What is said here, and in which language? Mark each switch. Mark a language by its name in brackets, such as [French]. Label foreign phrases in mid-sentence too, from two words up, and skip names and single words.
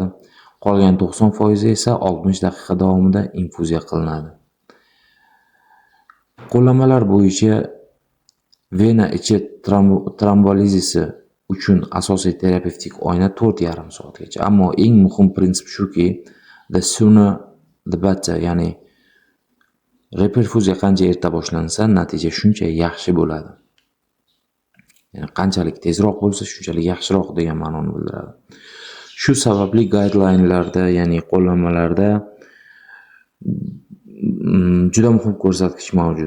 [Uzbek] Qolgan 90% esa 60 daqiqa davomida infuziya qilinadi. Qo'llanmalar bo'yicha vena ichi trombolizisi uchun asosiy terapevtik oyna 4,5 soatgacha. Ammo eng muhim prinsip shuki, [English] the sooner the better, [Uzbek] ya'ni reperfuziya qancha erta boshlansa, natija shuncha yaxshi bo'ladi. Ya'ni qanchalik tezroq bo'lsa, shunchalik yaxshiroq degan ma'noni bildiradi. Shu sababli guideline-larda, ya'ni qo'llanmalarda juda muhim ko'rsatkich mavjud.